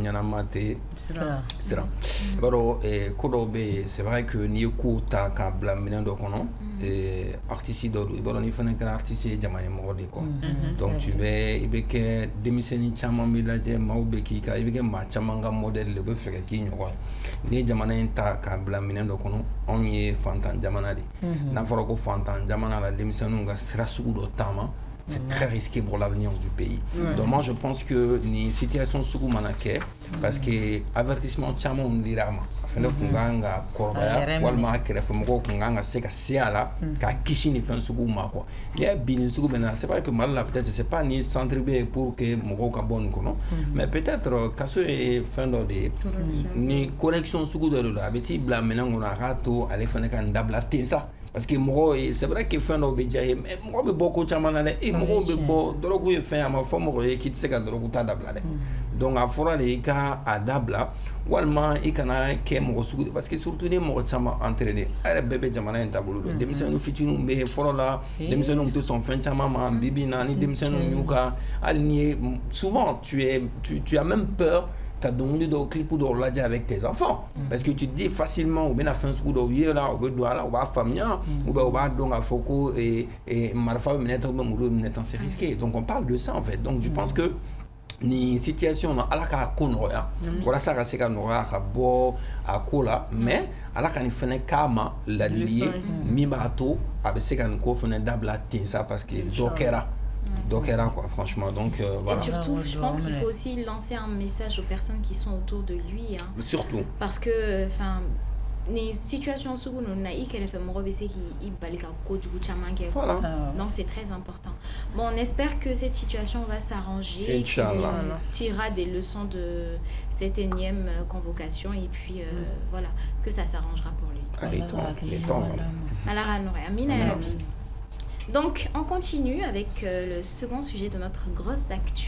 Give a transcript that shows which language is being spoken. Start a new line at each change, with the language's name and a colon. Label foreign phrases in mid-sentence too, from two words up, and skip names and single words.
Bambara: ɲɛnama tɛ siran i b'a dɔn ko dɔw bɛ yen
French: c'est vrai que
Bambara: n'i ye ko ta k'a bila minɛn dɔ kɔnɔ artiste dɔ don i b'a dɔn n'i fana kɛra artiste ye jama ye mɔgɔ de quoi donc i bɛ kɛ denmisɛnnin caman bɛ lajɛ maaw bɛ k'i i bɛ kɛ maa caman ka modèle de bɛ fɛ ka k'i ɲɔgɔn ye n'i ye jamana in ta k'a bila minɛn dɔ kɔnɔ anw ye fantan jamana de n'a fɔra ko fantan jamana la denmisɛnninw ka sira sugu dɔ taama
French: c'est très risqué pour l'avenir du pays. Donc moi je pense que
Bambara: ni situation sugu mana kɛ
French: parce que avertissement
Bambara: caman dira ma a fana kun kan ka kɔrɔbaya walima a kɛrɛfɛ mɔgɔw kun kan ka se ka se a la ka kisi ni fɛn sugu ma quoi n'i y'a bi nin sugu bɛ na
French: c'est vrai que
Bambara: Mali la
French: peut-être je sais pas
Bambara: ni centre bɛ yen
French: pour que
Bambara: mɔgɔw ka bɔ nin kɔnɔ
French: mais peut-être
Bambara: kaso ye fɛn dɔ de ye ni correction sugu dɔ de don a bɛ t'i bila minɛn kɔnɔ a k'a to ale fana ka nin dabila ten sa parce que mɔgɔ
French: c'est vrai que
Bambara: fɛn dɔw bɛ diya ye mais mɔgɔ bɛ bɔ ko caman na dɛ mɔgɔw bɛ bɔ dɔrɔgu ye fɛn a ma fɔ mɔgɔ ye k'i tɛ se ka dɔrɔgu ta dabila dɛ donc a fɔra de i ka a dabila walima i kana kɛ mɔgɔ sugu de
French: parce que surtout
Bambara: ni mɔgɔ caman entraîné a yɛrɛ bɛɛ bɛ jamana in taabolo dɔn denmisɛnninw fitininw bɛ fɔlɔ la denmisɛnninw tɛ sɔn fɛn caman ma bibi in na ni denmisɛnninw y'u ka hali ni ye
French: souvent tu as même peur
Bambara: ka dɔnkili dɔw clip dɔw lajɛ
French: avec tes enfants parce que tu te dis facilement
Bambara: u bɛna fɛn sugu dɔw ye la u bɛ don a la u b'a faamuya
French: ou bien
Bambara: u b'a dɔn k'a fɔ ko marifa bɛ minɛ tan
French: ou bien
Bambara: muru bɛ minɛ tan
French: c'est risqué donc on parle de ça en fait donc je pense que
Bambara: ni situation na ala k'a ko nɔgɔya walasa a ka se ka nɔgɔya ka bɔ a ko la mais ala ka nin fɛnɛ k'a ma ladili ye min b'a to a bɛ se ka nin ko fɛnɛ dabila ten sa
French: parce que
Bambara: dɔ kɛra
French: quoi franchement donc voilà. Et surtout je pense qu'il faut aussi lancer un message aux personnes qui sont autour de lui surtout parce que enfin
Bambara: ni situation sugu no na i kɛrɛfɛ mɔgɔ bɛ se k'i bali ka kojugu caman kɛ
French: donc c'est très important bon on espère que cette situation va s'arranger
Arabic: Inch'Allah
French: tirera des leçons de cette énième convocation et puis voilà que ça s'arrangera pour lui les temps voilà. Donc, on continue avec le second sujet de notre grosse actu.